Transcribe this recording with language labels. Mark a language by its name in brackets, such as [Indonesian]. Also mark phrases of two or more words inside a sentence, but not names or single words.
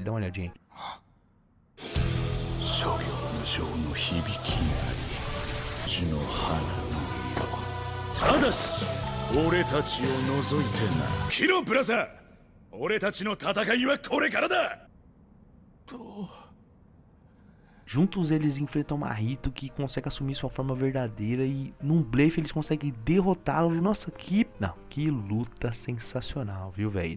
[Portuguese] Dá uma olhadinha aí. [English] Kiro Brother! [Japanese] 俺たちの戦いはこれからだ! [Portuguese] Juntos eles enfrentam Mahito, que consegue assumir sua forma verdadeira e num blefe eles conseguem derrotá-lo. Nossa, que luta sensacional, viu, velho?